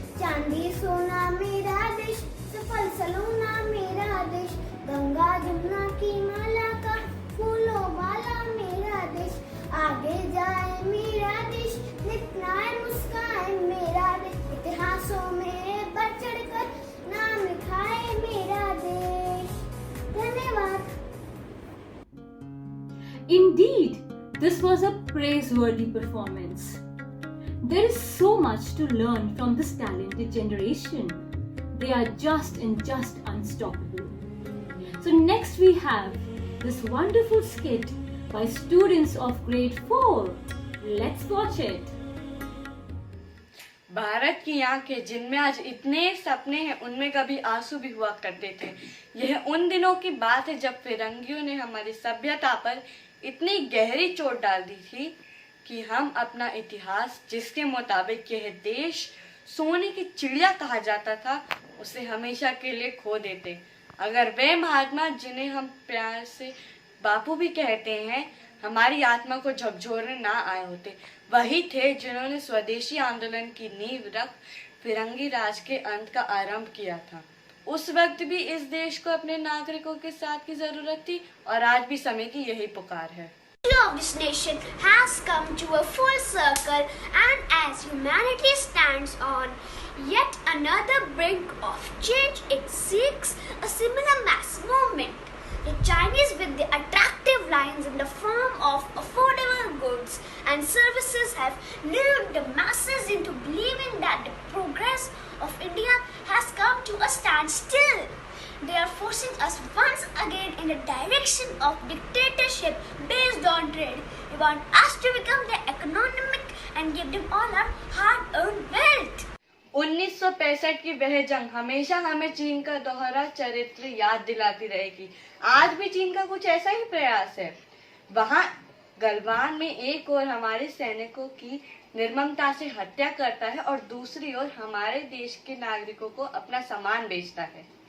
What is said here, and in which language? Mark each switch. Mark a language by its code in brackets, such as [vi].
[hi] चांदी सोना मेरा देश, सफल सलोना मेरा देश, गंगा जमुना की माला का फूलों वाला मेरा देश। आगे जाए मेरा देश, नितनाए मुस्काए मेरा देश, इतिहासों में बढ़ चढ़ कर नाम लिखाए मेरा देश। धन्यवाद। [en] Indeed, this was a praiseworthy performance. There is so much to learn from this talented generation. They are just unstoppable. So next we have this wonderful skit by students of grade 4. Let's watch it. [hi] Bharat की आंखें जिनमें आज इतने सपने हैं, उनमें कभी आंसू भी हुआ करते थे। यह उन दिनों की बात है जब फिरंगियों ने हमारी सभ्यता पर इतनी गहरी चोट डाल दी थी कि हम अपना इतिहास, जिसके मुताबिक यह देश सोने की चिड़िया कहा जाता था, उसे हमेशा के लिए खो देते। अगर वे महात्मा, जिन्हें हम प्यार से बापू भी कहते हैं, हमारी आत्मा को झकझोरने ना आए होते, वही थे जिन्होंने स्वदेशी आंदोलन की नींव रख फिरंगी राज के अंत का आरंभ किया था। उस वक्त भी इस देश को अपने नागरिकों के साथ की जरूरत थी और आज भी समय की यही पुकार है। [en] Of this nation has come to a full circle, and as humanity stands on yet another brink of change, it seeks a similar mass movement. The Chinese, with the attractive lines in the form of affordable goods and services, have lured the masses into believing that the progress of India has come to a standstill. They are forcing us once again in the direction of dictatorship based on trade. They want us to become their economic and give them all our hard-earned wealth. [hi] 1965 की वह जंग हमेशा हमें चीन का दोहरा चरित्र याद दिलाती रहेगी। आज भी चीन का कुछ ऐसा ही प्रयास है। वहाँ गलवान में एक ओर हमारे सैनिकों की निर्ममता से हत्या करता है और दूसरी ओर हमारे देश के नागरिकों को अपना सामान बेचता है।